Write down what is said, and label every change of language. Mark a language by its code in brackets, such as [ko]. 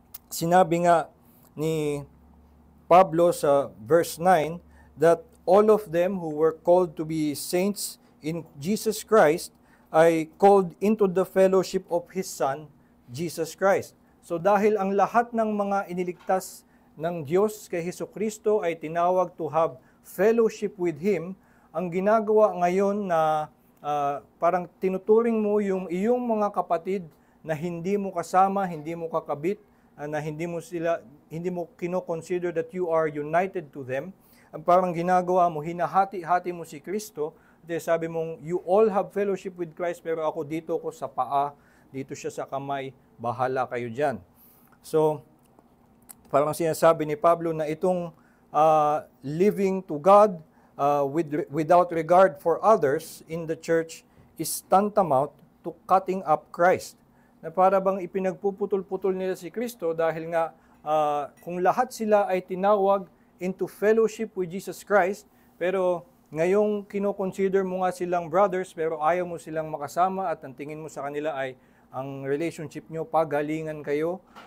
[tl] Sinabi nga ni Pablo sa [en] verse 9 that all of them who were called to be saints in Jesus Christ [tl] ay [en] called into the fellowship of His Son, Jesus Christ. [tl] So dahil ang lahat ng mga iniligtas ng Diyos kay Hesukristo ay tinawag [en] to have fellowship with Him, [tl] ang ginagawa ngayon na parang tinuturing mo yung iyong mga kapatid na hindi mo kasama, hindi mo kakabit, na hindi mo kino-consider [en] that you are united to them. [tl] Parang ginagawa mo, hinahati-hati mo si Kristo. Sabi mong, [en] you all have fellowship with Christ, [tl] pero ako dito ko sa paa, dito siya sa kamay, bahala kayo dyan. So, parang sinasabi ni Pablo na itong [en] living to God, without regard for others in the church is tantamount to cutting up Christ. [tl] Na para bang ipinagpuputol-putol nila si Kristo dahil nga kung lahat sila ay tinawag [en] into fellowship with Jesus Christ, [tl] pero ngayong kino-consider mo nga silang brothers pero ayaw mo silang makasama at ang tingin mo sa kanila ay ang relationship nyo, pagalingan kayo